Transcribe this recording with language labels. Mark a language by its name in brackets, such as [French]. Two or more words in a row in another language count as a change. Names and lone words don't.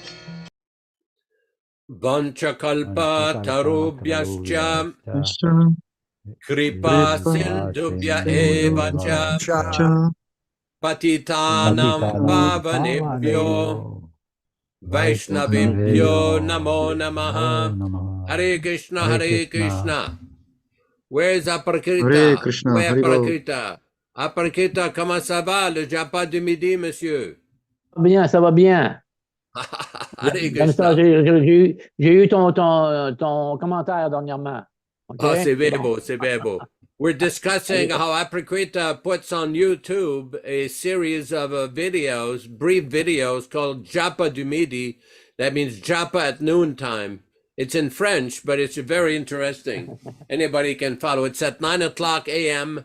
[Sanskrit] वाञ्छाकल्प तरुभ्यश्च कृपा सिन्धुभ्य एव च पतितानां पावनेभ्यो वैष्णवेभ्यो नमो नमः. हरे कृष्ण, हरे कृष्ण. [English] Where's Aparkrita? [Sanskrit] हरे कृष्ण, [English] Where [Sanskrit] हरे बोल. [English] Aparkrita? [French] Aparkrita, comment ça va, le japa du midi, monsieur? Bien, ça va bien. [Sanskrit] Hare [French] Comme ça, [Sanskrit] Krishna. [French] j'ai eu ton commentaire dernièrement. OK? Oh, c'est C'est very bon. beau, c'est very beau. [English] We're discussing how Aparkrita puts on YouTube a series of videos, brief videos called Japa du Midi. That means Japa at noontime. It's in French, but it's very interesting. Anybody can follow. It's at 9 o'clock a.m.